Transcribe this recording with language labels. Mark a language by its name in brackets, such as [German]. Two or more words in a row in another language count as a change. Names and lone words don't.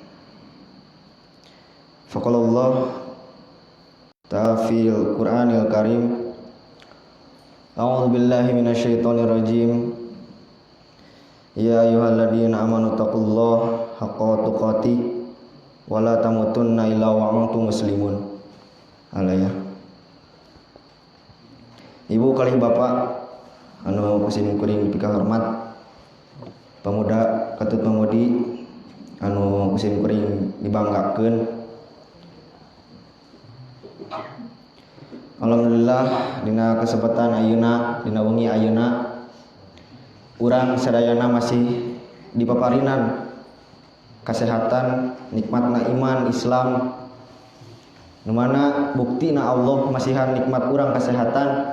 [Arabic] فقال الله تعالى في القرآن الكريم، أعوذ بالله من الشيطان الرجيم. يا أيها الذين آمنوا اتقوا الله حق تقاته ولا تموتن إلا وأنتم مسلمون. Alaya. [Sundanese] Ibu kalih bapak anu kusim kuring pika hormat, pemuda katut pamudi anu kusim kuring dibanggakeun. Alhamdulillah dina kesempatan ayeuna, dina wengi ayeuna urang sadayana masih dipaparinan kesehatan, nikmatna iman Islam, nu mana buktina Allah masihan nikmat urang kesehatan.